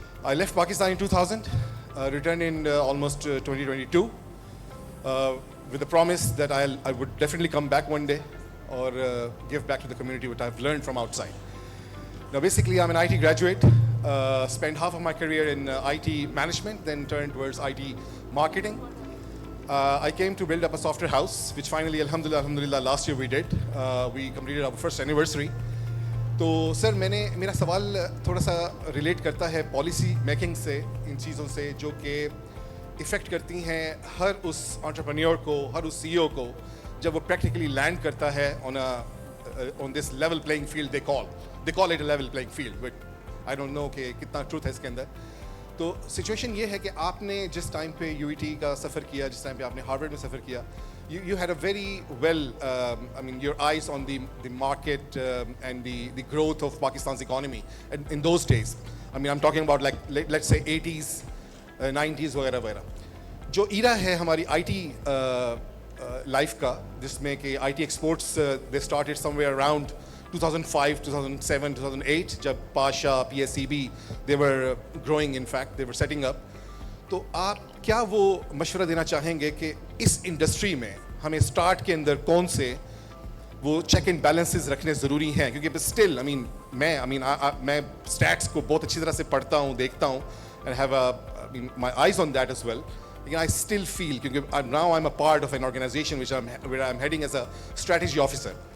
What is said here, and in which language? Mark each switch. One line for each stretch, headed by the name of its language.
English: I left Pakistan in 2000, returned in almost 2022 with the promise that I would definitely come back one day or give back to the community what I've learned from outside. Now basically I'm an IT graduate, spent half of my career in IT management, then turned towards IT marketing. I came to build up a software house, which finally alhamdulillah last year we did. We completed our first anniversary.
Urdu: تو سر میرا سوال تھوڑا سا relate کرتا ہے policy making سے, ان چیزوں سے جو کہ افیکٹ کرتی ہیں ہر اس انٹرپرینیور کو, ہر اس سی او کو, جب وہ پریکٹیکلی لینڈ کرتا ہے
English: On this level playing field. They call it a level playing field, but I don't know
Urdu: کہ کتنا ٹروتھ ہے اس کے اندر. تو سچویشن یہ ہے کہ آپ نے جس ٹائم پہ یو ای ٹی کا سفر کیا, جس ٹائم پہ آپ نے ہارورڈ میں سفر کیا,
English: you had a very well, I mean, your eyes on the market and the growth of Pakistan's economy in those days. I mean, I'm talking about like let's say 80s, 90s
Urdu: وغیرہ وغیرہ. جو ایرا ہے ہماری I T life کا, جس میں کہ I T exports
English: they started somewhere around
Urdu: 2005, 2007, 2008, جب Pasha, P S C B,
English: they were growing, in fact, they were setting up.
Urdu: تو آپ کیا وہ مشورہ دینا چاہیں گے کہ اس انڈسٹری میں ہمیں اسٹارٹ کے اندر کون سے وہ چیک اینڈ بیلنسز رکھنے ضروری ہیں؟ کیونکہ اسٹل میں اسٹیٹس کو بہت اچھی طرح سے پڑھتا ہوں, دیکھتا ہوں,
English: and have my eyes on that as well,
Urdu: لیکن
English: I still feel,
Urdu: کیونکہ
English: Now I am a part of an organisation where I am heading as a strategy officer.